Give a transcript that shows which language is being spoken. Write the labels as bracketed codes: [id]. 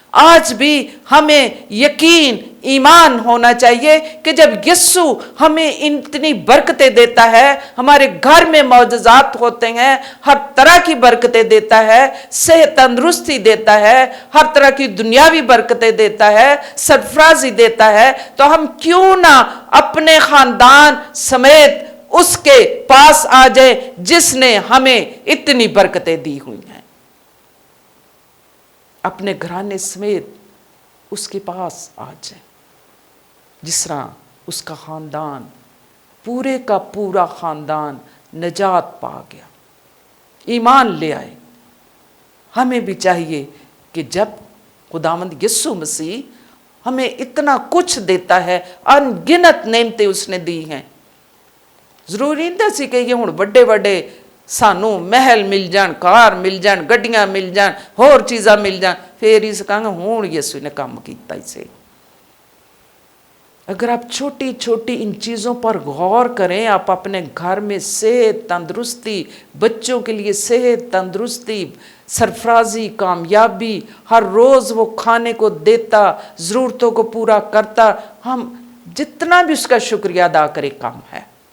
[hi] आज भी हमें यकीन ईमान होना चाहिए कि जब यीशु हमें इतनी बरकतें देता है, हमारे घर में मौजज़ात होते हैं, हर तरह की बरकतें देता है, सेहत तंदुरुस्ती देता है, हर तरह की दुनियावी बरकतें देता है, सरफराजी देता है, तो हम क्यों ना अपने ख़ानदान समेत उसके पास आ जाए जिसने हमें इतनी बरकतें दी हुई हैं। अपने घराने समेत उसके पास आ जाए। जिस तरह उसका ख़ानदान, पूरे का पूरा ख़ानदान नजात पा गया, ईमान ले आए, हमें भी चाहिए कि जब खुदावंद यीशु मसीह हमें इतना कुछ देता है, अनगिनत नेमतें उसने दी हैं, [pa] ਜ਼ਰੂਰੀ ਨਹੀਂ ਅਸੀਂ ਕਹੀਏ ਹੁਣ ਵੱਡੇ ਵੱਡੇ ਸਾਨੂੰ ਮਹਿਲ ਮਿਲ ਜਾਣ, ਕਾਰ ਮਿਲ ਜਾਣ, ਗੱਡੀਆਂ ਮਿਲ ਜਾਣ, ਹੋਰ ਚੀਜ਼ਾਂ ਮਿਲ ਜਾਣ, ਫਿਰ ਇਸ ਕਹਾਂਗੇ ਹੁਣ ਯਿਸੂ ਨੇ ਕੰਮ ਕੀਤਾ ਇਸੇ। [hi] अगर आप छोटी छोटी इन चीज़ों पर गौर करें, आप अपने घर में सेहत, तंदुरुस्ती, बच्चों के लिए सेहत, तंदुरुस्ती, सरफराजी, कामयाबी, हर रोज़ वो खाने को देता, ज़रूरतों को पूरा करता, हम जितना भी उसका शुक्रिया अदा करें कम है।